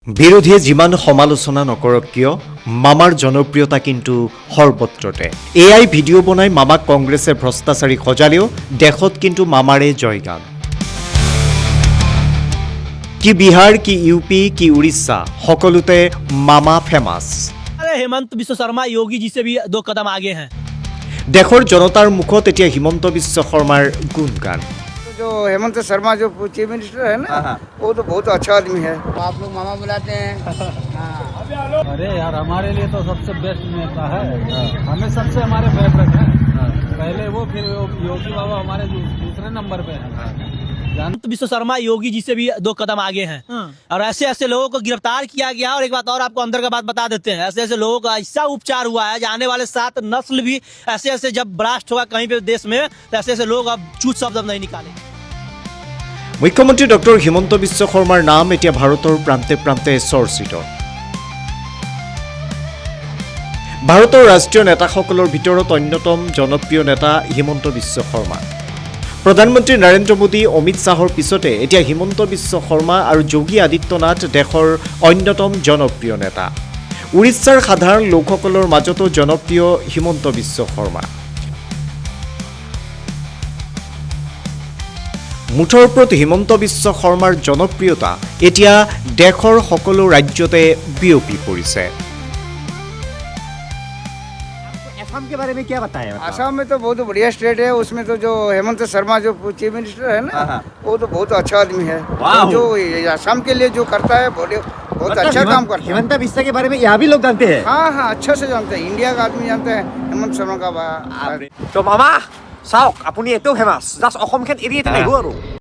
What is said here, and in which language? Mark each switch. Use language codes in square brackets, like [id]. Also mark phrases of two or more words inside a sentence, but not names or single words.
[as] বিৰোধীয়ে যিমান সমালোচনা নকৰক কিয় মামাৰ জনপ্ৰিয়তা কিন্তু সৰ্বত্ৰতে [en] AI video' [as] বনাই মামাক কংগ্ৰেছে ভ্ৰষ্টাচাৰী সজালেও দেশত কিন্তু মামাৰে জয়গান কি বিহাৰ কি ইউপি কি উৰিষ্যা সকলোতে মামা ফেমাছ [hi] अरे हेमंत बिश्व शर्मा योगी जी से भी 2 कदम आगे हैं [as] দেশৰ জনতাৰ মুখত এতিয়া হিমন্ত বিশ্ব শৰ্মাৰ গুণগান [hi] जो हेमंत शर्मा जो [en] chief minister [hi] है ना वो तो बहुत अच्छा आदमी है आप लोग मामा बुलाते हैं अरे यार हमारे लिए तो सबसे बेस्ट नेता है हमें सबसे हमारे फेवरेट है पहले वो फिर योगी बाबा हमारे दूसरे नंबर पे है हेमंत बिश्व शर्मा योगी जी से भी 2 कदम आगे हैं और ऐसे ऐसे लोगों को गिरफ्तार किया गया और एक बात और आपको अंदर का बात बता देते हैं ऐसे ऐसे लोगों का ऐसा उपचार हुआ है आने वाले 7 नस्ल भी ऐसे ऐसे जब ब्लास्ट होगा कहीं पे देश में तो ऐसे ऐसे लोग अब चूत शब्द नहीं निकालेंगे [as] মুখ্যমন্ত্ৰী ডক্টৰ হিমন্ত বিশ্ব শৰ্মাৰ নাম এতিয়া ভাৰতৰ প্ৰান্তে প্ৰান্তে চৰ্চিত ভাৰতৰ ৰাষ্ট্ৰীয় নেতাসকলৰ ভিতৰত অন্যতম জনপ্ৰিয় নেতা হিমন্ত বিশ্ব শৰ্মা প্ৰধানমন্ত্ৰী নৰেন্দ্ৰ মোদী অমিত শ্বাহৰ পিছতে এতিয়া হিমন্ত বিশ্ব শৰ্মা আৰু যোগী আদিত্যনাথ দেশৰ অন্যতম জনপ্ৰিয় নেতা উৰিষ্যাৰ সাধাৰণ লোকসকলৰ মাজতো জনপ্ৰিয় হিমন্ত বিশ্ব শৰ্মা মুঠৰ ওপৰত হিমন্ত বিশ্ব শৰ্মাৰ জনপ্ৰিয়তা এতিয়া দেশৰ সকলো ৰাজ্যতে বিয়পি পৰিছে [hi] असम के बारे में क्या बताएं आसाम में तो बहुत बढ़िया स्टेट है उसमें तो जो हेमंत शर्मा जो [en] chief minister [hi] है ना वो तो बहुत अच्छा आदमी है जो आसाम के लिए जो करता है बहुत अच्छा काम करता है हिमंत बिस्वा के बारे में यहाँ भी लोग जानते हैं हाँ हाँ अच्छा से जानते हैं इंडिया का आदमी जानते हैं हेमंत शर्मा का [as] तो मामा চাওক আপুনি এটাও ফেমাছ জাষ্ট অসমখন এৰি এটা নাহিব আৰু